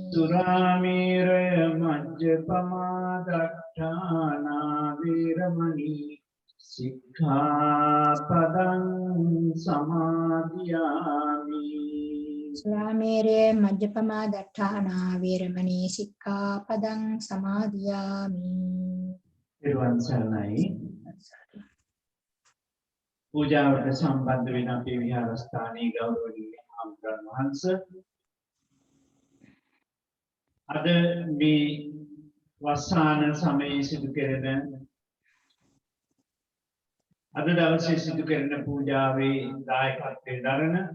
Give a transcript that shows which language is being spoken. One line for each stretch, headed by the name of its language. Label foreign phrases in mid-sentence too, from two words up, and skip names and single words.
Pali: සුරාමේරය මජ්ජපමා දට්ඨානා වේරමණී සික්ඛාපදං සමාදියාමි. සුරාමේරය මජ්ජපමා දට්ඨානා වේරමණී සික්ඛාපදං සමාදියාමි.
Sinhala: ඊළඟ සරණයි. පූජාවට සම්බන්ධ වෙන අපේ විහාරස්ථානයේ ගෞරවනීය හාමුදුරන් වහන්සේ අද මේ වස්සාන සමයේ සිදු කෙරෙන අද දවසේ සිදු කරන පූජාවේ දායකත්වයේ දරන